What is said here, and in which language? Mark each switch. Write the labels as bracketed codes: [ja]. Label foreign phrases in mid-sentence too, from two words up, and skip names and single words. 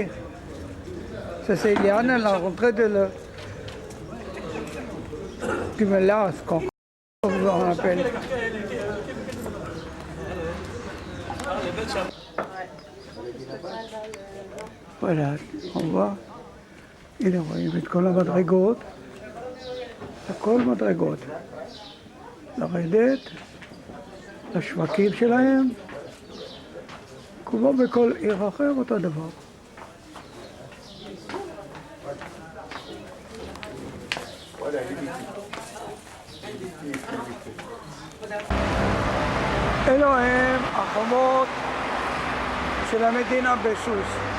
[fr] Ça c'est Eliane, elle a rentré du mélasque, comme on appelle. Voilà, on voit. [he] הנה רואים את כל המדרגות. הכל מדרגות. לרדת לשווקים שלהם, כמו בכל עיר אחר אותו דבר. אלו הם החומות של המדינה בסוס.